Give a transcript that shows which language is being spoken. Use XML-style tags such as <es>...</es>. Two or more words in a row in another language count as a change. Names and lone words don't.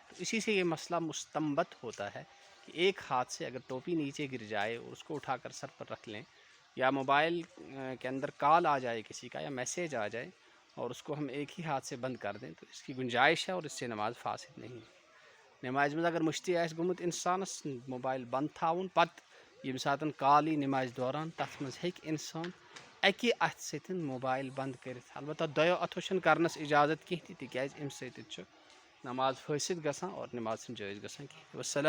<ur>تو اسی سے یہ مسئلہ مستنبط ہوتا ہے کہ ایک ہاتھ سے اگر ٹوپی نیچے گر جائے اور اس کو اٹھا کر سر پر رکھ لیں، یا موبائل کے اندر کال آ جائے کسی کا یا میسیج آ جائے اور اس کو ہم ایک ہی ہاتھ سے بند کر دیں، تو اس کی گنجائش ہے اور اس سے نماز فاسد نہیں ہے۔</ur> <ks>نماز مز اگر مشتی آس گومت انسانس موبائل بند تھاون پتہ ییٚمہِ ساتن کال یی نماز دوران تتھ منٛز ہیٚکہِ انسان اکہِ اتھٕ سۭتۍ موبائل بند کٔرِتھ، البتہ دۄیو اتھو چھنہٕ کرنس اجازت کینٛہہ تہِ تِکیازِ امہِ سۭتۍ چھُ نماز فٲسد گژھان اور نماز چھنہٕ جٲیز گژھان کینٛہہ۔</ks>